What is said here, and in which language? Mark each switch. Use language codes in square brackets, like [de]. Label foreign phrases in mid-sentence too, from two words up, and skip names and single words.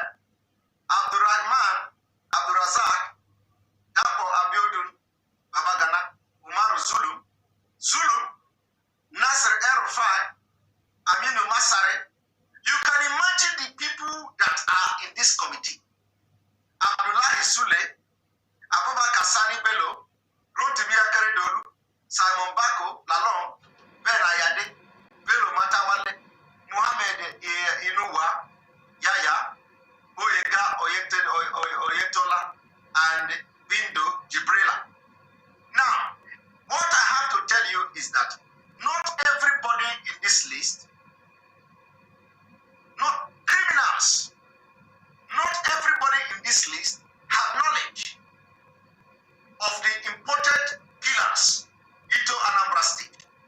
[en] Abdurrahman, Abdurazak, Dapo Abiodun, Babagana, Umaru Zulum, Nasser El-Rufai, Aminu Masare. You can imagine the people that are in this committee. Abdullahi Sule, Abubakar Sani Bello, Rotimi Akeredolu, Simon Bako, Lalong, Ben Ayade, Bello Matawale, Mohamed Inuwa, Yaya, Oyega Oyetola, and Bindo Jibrila. Now, what I have to tell you is that not everybody in this list, not criminals, not everybody in this list have knowledge of the imported killers into Anambra State.